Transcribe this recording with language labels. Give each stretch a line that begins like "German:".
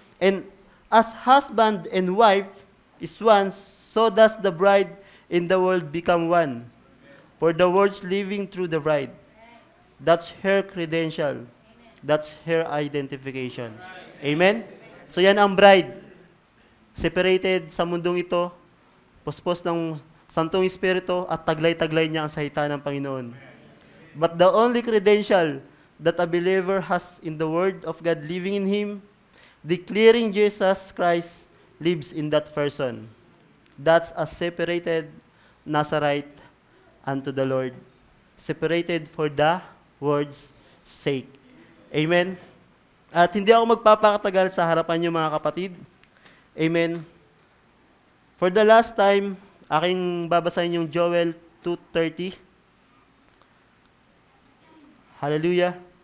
English: And as husband and wife is one, so does the bride in the world become one. For the world's living through the bride. That's her credential. That's her identification.
Filipino: Amen? So yan ang bride. Separated sa mundong ito, puspos ng Santong Espiritu at taglay-taglay niya ang salita ng Panginoon.
English: But the only credential that a believer has in the Word of God living in him, declaring Jesus Christ lives in that person. That's a separated Nazarite unto the Lord. Separated for the Word's sake. Amen?
Filipino: At hindi ako magpapakatagal sa harapan niyo mga kapatid. Amen?
English: For the last time,
Filipino: aking babasahin yung Joel 2:30. Hallelujah.